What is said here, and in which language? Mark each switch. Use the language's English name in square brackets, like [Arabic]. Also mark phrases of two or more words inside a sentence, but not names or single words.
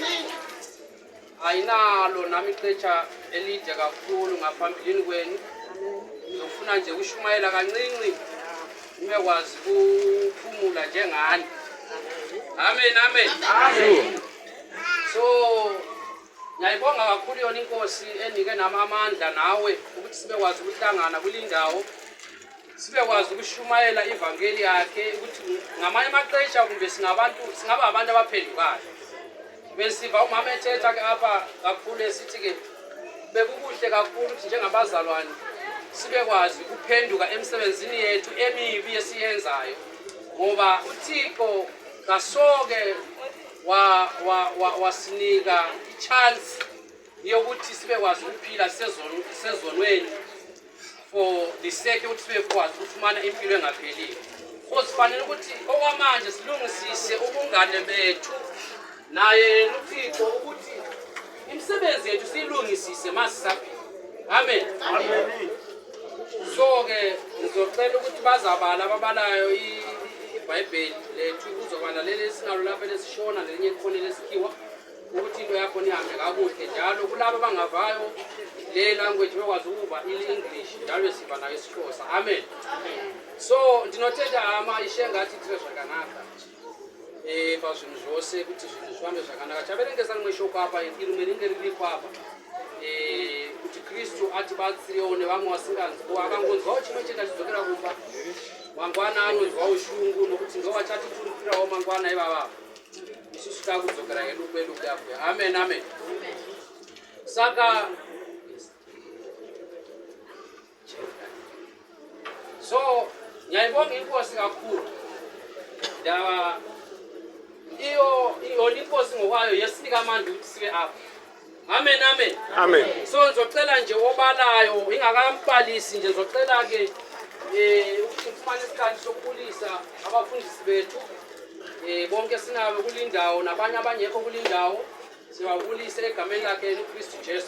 [Xhosa] Ayinalo nami ixesha elide kakhulu ngaphambilini kwenu. [North Ndebele] Ngizofuna nje ukushumayela kancinci nimekwazi ukuphumula njengani. Amen, amen. Amen. So ngiyayibonga kakhulu yona inkosi enike nami amandla nawe ukuthi sibekwazi ukuhlangana kulindawo. [Xhosa] Sibekwazi ukushumayela ivangeli yakhe ukuthi ngamanye amaxesha kumbe singaba abantu abaphendukayo. Besiva umama ethetha ke apha kakhulu esithi ke bekukuhle kakhulu ukuthi njengabazalwane sibekwazi ukuphenduka emsebenzini yethu emibi esiyenzayo. Ngoba uThixo kasoke wasinika ichance yokuthi sibekwazi ukuphila sezonweni [English] for the sake [Xhosa] ukuthi sibekwazi ukufumana impilo engapheliyo. Kufanele ukuthi okwamanje silungisise ubungane bethu naye uThixo ukuthi imisebenzi yethu siyilungisise masisaphila. [English] Amen. Amen. [North Ndebele] So ke ngizocela ukuthi bazabala ababalayo iBhayibheli lethu uzobala leli sinalo lapha lesishona lelinye ikhona lesikhiwa ukuthi into yakho nihambe kakuhle njalo kulabo abangavayo le language bekwazi ukuba iEnglish njalo siba nayo isiXhosa. [English] Amen. So [Shona] ndinothetha ama ishengathi treasure kanaka bazwini zose ukuthi zvihambe zvakanaka chaverengesa rimwe shoko apa irumeringe riri papa kuti Kristu atibatsirewo nevamwe vasinganzwa akangonzwawo chimwe chete achidzokera kumba mangwana anonzwawo ushungu nokuti ngowachatiturukirawo mangwana ivava isusu takudzokera hedu kwedu kuyabhuya. [English] Amen, amen. [North Ndebele] Saka so ngiyayibonga inkosi kakhulu ndaba iyo inkosi ngokwayo yesinika amandla ukuthi sibe apha. [English] Amen, amen. Amen. [North Ndebele] So ngizocela nje obalayo ingakambalisi nje ngizocela ke ukuthi ufumane isikhathi sokubulisa abafundisi bethu bonke sinabo kulindawo nabanye abangekho kulindawo sibabulise egameni lakhe uKristu Jesu.